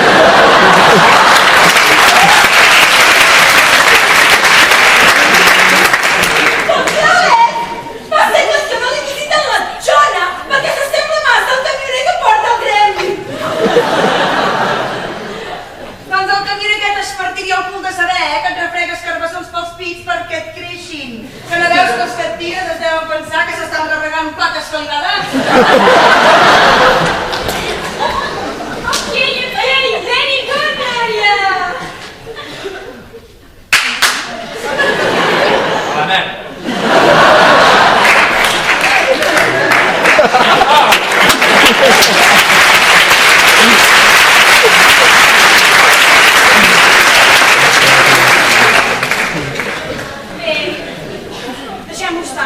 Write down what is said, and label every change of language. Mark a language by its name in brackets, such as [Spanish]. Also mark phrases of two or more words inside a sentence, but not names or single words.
[Catalan] Doncs l'Àlex, fa segles que no li visiten la xona, perquè s'assembla massa al camioner que porta el Gremlin. Doncs el camioner aquest es partiria el cul de saber que et refregues carbassons pels pits perquè et creixin. Que no veus que els que et tires es deuen pensar que s'estan refregant plaques calgades? [English] Okay, very good, Maria! [Catalan] A la merda. Bé, deixem-ho estar.